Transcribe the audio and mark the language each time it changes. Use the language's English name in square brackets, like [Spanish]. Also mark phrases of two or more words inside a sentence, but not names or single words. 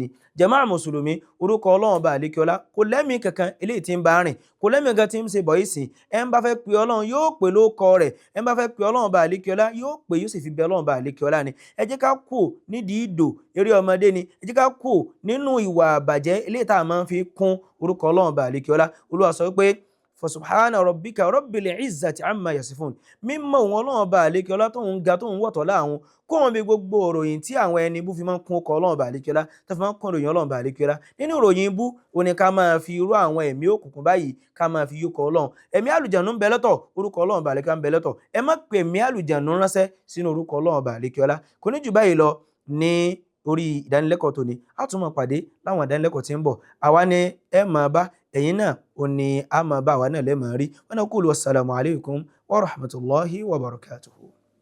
[Yoruba] Jàmáà mùsùlùmí, orúkọ Ọlọ́run Ọba àlékè ọlá kò lẹ́mìí kankan eléyìí tí ń bá rìn, kò lẹ́mìí kankan tí ń ṣe bọ̀yì sí. Ẹ ń bá fẹ́ pe Ọlọ́run yóò pè lóko rẹ̀, ẹ ń bá fẹ́ pe Ọlọ́run Ọba àlékè ọlá yóò pè, yóò sì fi bẹ Ọlọ́run Ọba àlékè ọlá ni. Ẹ jẹ́ ká kù nídìí ìdò eré ọmọdé ni. Ẹ jẹ́ ká kù nínú ìwà àbàjẹ́ eléyìí tá a máa ń fi kún orúkọ Ọlọ́run Ọba àlékè ọlá. Olúwa sọ pé [Arabic] فسبحان ربك رب العزة عما يصفون. [Yoruba] Mímọ́ òun Ọlọ́run Ọba àlékè ọlá tó ń ga tó ń wọ̀tọ̀ láàrún kó wọn bí gbogbo ìròyìn tí àwọn ẹni ibú fi máa ń kún ọkọ̀ Ọlọ́run Ọba àlékè ọlá, tó fi máa ń kún ìròyìn Ọlọ́run Ọba àlékè ọlá. Nínú ìròyìn ibú ó ní ká máa fi irú àwọn ẹ̀mí òkùnkùn báyìí ká máa fi yúkọ Ọlọ́run. Ẹ̀mí àlùjànnú ń bẹ lọ́tọ̀, orúkọ Ọlọ́run Ọba àlékè ọlá ń bẹ lọ́tọ̀. Ẹ má pe ẹ̀mí àlùjànnú ránṣẹ́ sínú orúkọ Ọlọ́run Ọba àlékè ọlá. Kò ní jù báyìí lọ ní orí ìdánilẹ́kọ̀ọ́ tòní. A tún máa pàdé láwọn ìdánilẹ́kọ̀ọ́ tí ń bọ̀. Àwa ni ẹ máa bá, ẹ̀yin náà ó ní a máa bá, àwa náà lẹ́ máa rí. [Arabic] ونقول والسلام عليكم ورحمة الله وبركاته.